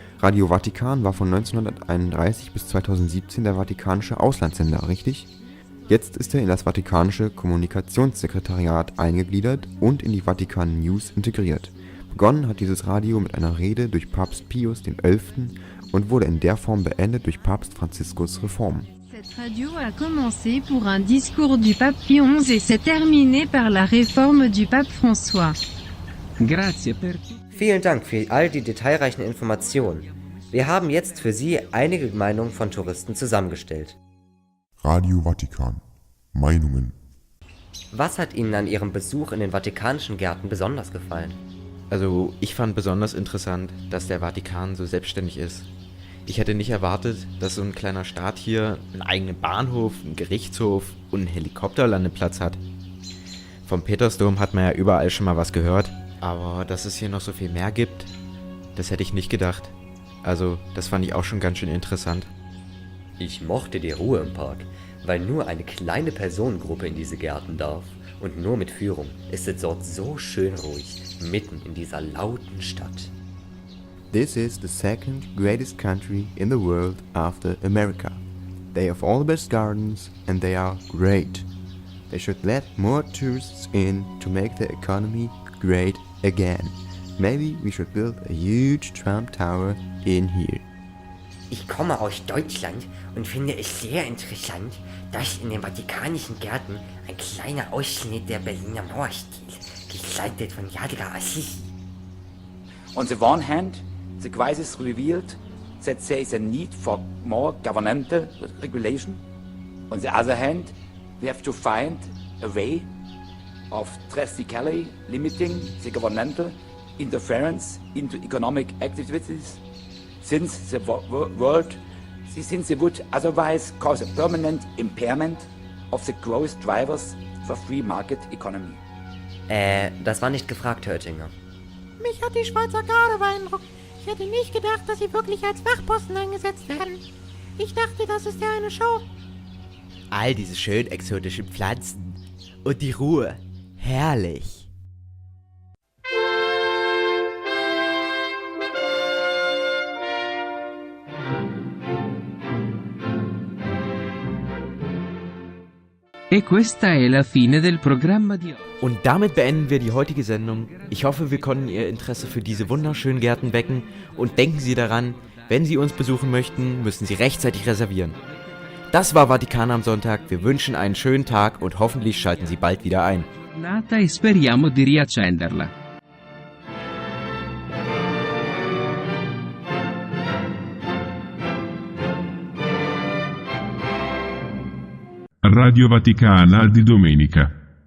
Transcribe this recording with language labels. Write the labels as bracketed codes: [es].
[de] Radio Vatikan war von 1931 bis 2017 der vatikanische Auslandssender, richtig? Jetzt ist er in das Vatikanische Kommunikationssekretariat eingegliedert und in die Vatikan News integriert. Begonnen hat dieses Radio mit einer Rede durch Papst Pius XI. Und wurde in der Form beendet durch Papst Franziskus Reformen. [fr] Cette radio a commencé pour un discours du pape Pie XI et s'est terminée par la réforme du pape François. [it] Grazie per... [de] Vielen Dank für all die detailreichen Informationen. Wir haben jetzt für Sie einige Meinungen von Touristen zusammengestellt. Radio Vatikan. Meinungen. Was hat Ihnen an Ihrem Besuch in den Vatikanischen Gärten besonders gefallen? Also, ich fand besonders interessant, dass der Vatikan so selbstständig ist. Ich hätte nicht erwartet, dass so ein kleiner Staat hier einen eigenen Bahnhof, einen Gerichtshof und einen Helikopterlandeplatz hat. Vom Petersdom hat man ja überall schon mal was gehört, aber dass es hier noch so viel mehr gibt, das hätte ich nicht gedacht. Also, das fand ich auch schon ganz schön interessant. Ich mochte die Ruhe im Park, weil nur eine kleine Personengruppe in diese Gärten darf und nur mit Führung ist es dort so schön ruhig, mitten in dieser lauten Stadt. [en] This is the second greatest country in the world after America. They have all the best gardens and they are great. They should let more tourists in to make the economy great again. Maybe we should build a huge Trump Tower in here. [de] Ich komme aus Deutschland und finde es sehr interessant, dass in den Vatikanischen Gärten ein kleiner Ausschnitt der Berliner Mauer steht, gestaltet von Jadra Assisi. [en] On the one hand, the crisis revealed that there is a need for more governmental regulation. On the other hand, we have to find a way of drastically limiting the governmental interference into economic activities, since they would otherwise cause a permanent impairment of the growth drivers for free market economy. [de] Das war nicht gefragt, Herr Oettinger. Mich hat die Schweizer Garde beeindruckt. Ich hätte nicht gedacht, dass sie wirklich als Wachposten eingesetzt werden. Ich dachte, das ist ja eine Show. All diese schön exotischen Pflanzen und die Ruhe. Herrlich. [it] E questa è la fine del programma di oggi. [de] Und damit beenden wir die heutige Sendung. Ich hoffe, wir konnten Ihr Interesse für diese wunderschönen Gärten wecken. Und denken Sie daran, wenn Sie uns besuchen möchten, müssen Sie rechtzeitig reservieren. Das war Vatikan am Sonntag. Wir wünschen einen schönen Tag und hoffentlich schalten Sie bald wieder ein. [it] E speriamo di riaccenderla. Radio Vaticana di domenica.